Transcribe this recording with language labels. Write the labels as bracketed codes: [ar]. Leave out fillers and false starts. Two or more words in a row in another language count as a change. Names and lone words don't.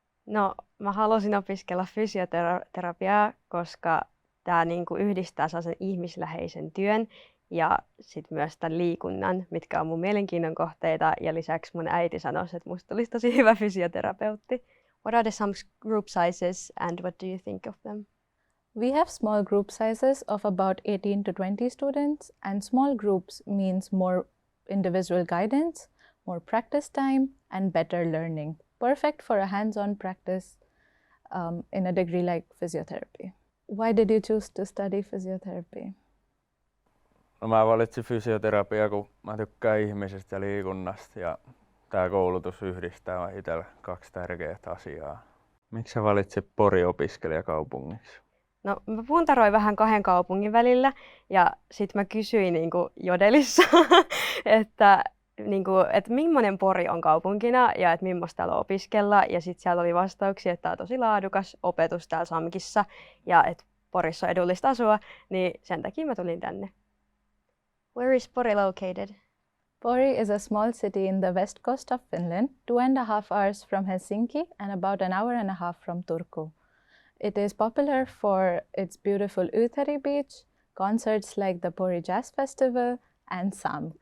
[fi] No, mä halusin opiskella fysioterapiaa, koska tämä niinku yhdistää sellaisen ihmisläheisen työn ja sitten myös tämän liikunnan, mitkä on mun mielenkiinnon kohteita. Ja lisäksi mun äiti sanoi, että musta olisi tosi hyvä fysioterapeutti. [en] What are some group sizes and what do you think of them? We have small group sizes of about 18 to 20 students, and small groups means more individual guidance, more practice time, and better learning. Perfect for a hands-on practice in a degree like physiotherapy. Why did you choose to study physiotherapy? [fi] No, mä valitsin fysioterapiaa, kun mä tykkään ihmisestä ja liikunnasta ja tää koulutus yhdistää itsellä kaksi tärkeää asiaa. Miksi sä valitsit Pori opiskelijakaupungiksi? No, mä puntaroin vähän kahden kaupungin välillä ja sitten mä kysyin Jodelissa, että millainen Pori on kaupunkina ja että millaista täällä opiskella. Ja sitten siellä oli vastauksia, että tämä on tosi laadukas opetus täällä SAMKissa ja että Porissa on edullista asua, niin sen takia mä tulin tänne. [en] Where is Pori located? Pori is a small city in the west coast of Finland, 2.5 hours from Helsinki and about an hour and a half from Turku. It is popular for its beautiful Uthari beach, concerts like the Pori Jazz Festival, and SAMK.